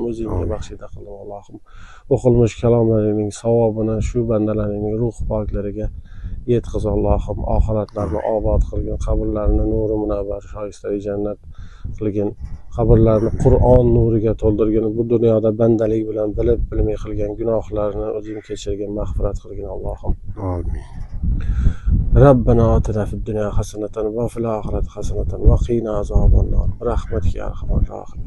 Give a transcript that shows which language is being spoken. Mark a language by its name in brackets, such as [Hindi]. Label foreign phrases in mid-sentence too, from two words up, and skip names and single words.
[Uzbek] O'zingga baxshida qildim Allohim. O'qilmish kalomlaringning savobini shu bandalarning ruh poklariga yetqiz Allohim. Oxiratlarni obod qilgin, qabrlarini nuri munavvar, shoista jannat qilgin. Qabrlarni Qur'on nuriga to'ldirgin. Bu dunyoda bandalik bilan bilib bilmay qilgan gunohlarni o'zing kechirgin, mag'firat qilgin Allohim. Amin. [Arabic] ربنا آتنا في الدنيا حسنة وفي الآخرة حسنة وقنا عذاب النار. برحمتك يا أرحم الراحمين.